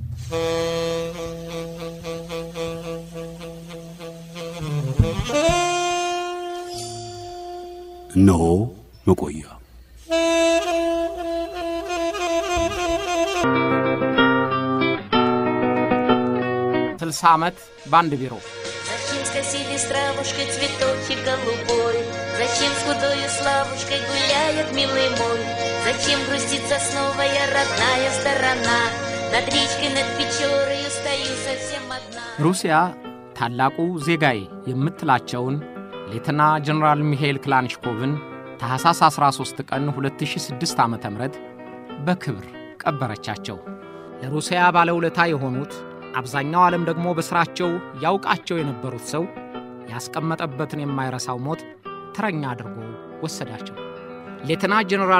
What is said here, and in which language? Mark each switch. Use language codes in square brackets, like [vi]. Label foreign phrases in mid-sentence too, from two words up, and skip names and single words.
[am] እነሆ መቆያ ዓመት ባንድ ቢሮ [ru] Зачем скосили с травушкой цветочек голубой? Зачем с худою славушкой гуляет милый мой? Зачем грустит сосновая родная сторона? Над речкой, над Печорою стою совсем одна. [am] ሩሲያ ታላቁ ዜጋይ የምትላቸውን ሌተና ጀነራል ሚካኤል ክላንሽኮቭን ታህሳስ 13 ቀን 2006 ዓ.ም በክብር ቀበረቻቸው። ለሩሲያ ባለውለታ የሆኑት አብዛኛው ዓለም ደግሞ በስራቸው ያውቃቸው የነበሩት ሰው ያስቀመጠበትን የማይረሳው ሞት ተረኛ አድርጎ ወሰዳቸው። ሌተና ጀነራል